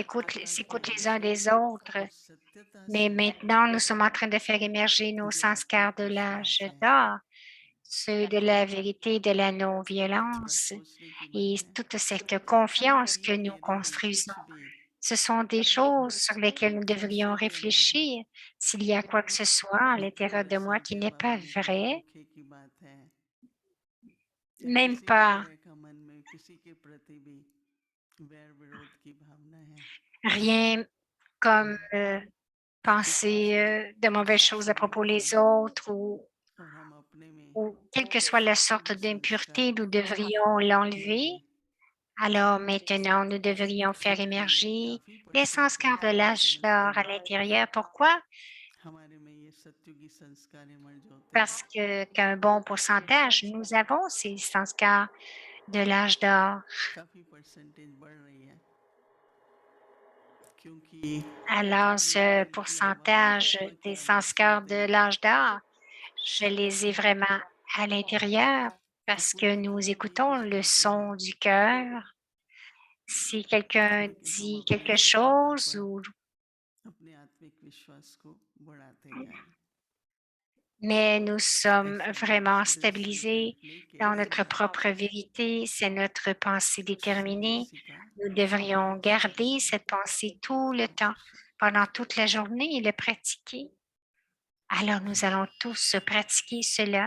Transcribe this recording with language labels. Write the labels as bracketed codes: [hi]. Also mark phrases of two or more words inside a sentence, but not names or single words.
[hi] उस सत्यता की [fr] s'écoutent les uns [hi] ऊंचाई [fr] des [hi] से [fr] autres. [hi] उस सत्यता [fr] Mais [hi] से [fr] maintenant, nous sommes en train de faire émerger nos [hi] जो [fr] sanskars [hi] आत्मिक [fr] de l'âge [hi] विश्वास है [fr] d'or, ceux de la vérité, de la [hi] थोड़ा [fr] non-violence [hi] सोचने की [fr] et [hi] बात है [fr] toute cette confiance [hi] कि [fr] que nous [hi] मेरे लिए [fr] construisons. [hi] कुछ भी [fr] Ce sont des choses sur lesquelles nous devrions [hi] आश्चर्य ना हो [fr] réfléchir. S'il y a quoi que ce soit à [hi] जितने [fr] l'intérieur de moi [hi] वर्षों [fr] qui [hi] से [fr] n'est pas [hi] बाबा ने कहा [fr] vrai, [hi] धोखे की बात है या [fr] même [hi] किसी भी [fr] pas [hi] तरह का मन में किसी के प्रति भी वैर विरोध की भावना है [fr] rien comme [hi] ऊपर [fr] penser [hi] से [fr] de mauvaises choses à propos [hi] शांति [fr] des autres [hi] और हम अपने में [fr] ou quelle que soit la sorte [hi] ये [fr] d'impureté, [hi] संस्कार [fr] nous devrions l'enlever. [hi] इन्हें [fr] Alors maintenant, nous devrions faire [hi] क्योंकि [fr] émerger [hi] काफी [fr] les [hi] परसेंट [fr] sanskars de [hi] लोग ये [fr] l'âge [hi] समझते [fr] d'or à [hi] हैं [fr] l'intérieur. Pourquoi? [hi] हमारे में ये सत्युगी संस्कार इमर्ज होते हैं [fr] Parce que qu'un bon pourcentage, nous avons ces sanskars de l'âge d'or. [hi] काफी परसेंटेज बढ़ रही है क्योंकि [fr] Alors, [hi] जो जो [fr] ce [hi] दिल की आवाज [fr] pourcentage [hi] आत्मा की [fr] des [hi] आवाज [fr] sanskars [hi] सुनते [fr] de [hi] हैं [fr] l'âge d'or, je les ai vraiment à l'intérieur [hi] तो [fr] parce que [hi] पूरी [fr] nous [hi] तरह [fr] écoutons le [hi] बेखुशा होते हैं [fr] son du cœur. Si quelqu'un [hi] क्योंकि हम [fr] dit [hi] अपनी [fr] quelque [hi] सत्यता [fr] chose [hi] पर [fr] ou [hi] अपने आत्मिक विश्वास को बढ़ाते जा रहे हैं [fr] mais nous sommes [hi] ऐसा [fr] vraiment [hi] दृढ़ [fr] stabilisés [hi] संकल्प लेके [fr] dans [hi] इस [fr] notre [hi] बात [fr] propre [hi] को [fr] vérité, c'est notre pensée déterminée. [hi] सीखा [fr] Nous devrions garder cette pensée tout le temps, pendant toute la journée et le pratiquer. Alors nous allons tous pratiquer cela.